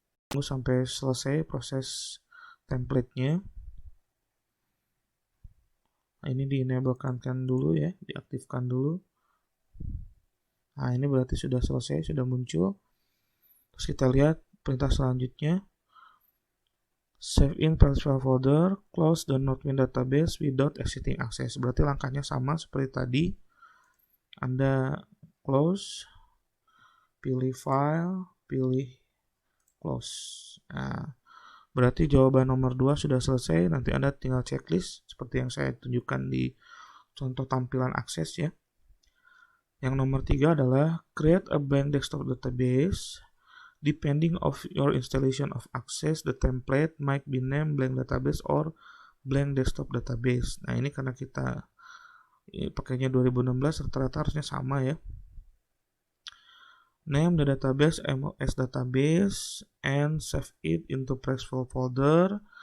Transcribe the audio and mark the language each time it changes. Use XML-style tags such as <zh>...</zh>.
<id>Tunggu sampai selesai proses template-nya. Nah, ini di-enablekan dulu ya, diaktifkan dulu. Nah, ini berarti sudah selesai, sudah muncul. Terus kita lihat perintah selanjutnya.</id> <en>Save in practice file folder, close the Northwind database without exiting Access.</en> <id>Berarti langkahnya sama seperti tadi. Anda close, pilih file, pilih close. Nah, berarti jawaban nomor 2 sudah selesai. Nanti Anda tinggal checklist seperti yang saya tunjukkan di contoh tampilan Access ya. Yang nomor 3 adalah</id> <en>create a blank desktop database. Depending of your installation of Access, the template might be named blank database or blank desktop database.</en> <id>Nah, ini karena kita pakainya 2016, rata-rata harusnya sama ya.</id> <en>Name the database MOS database and save it into practice file folder.</en>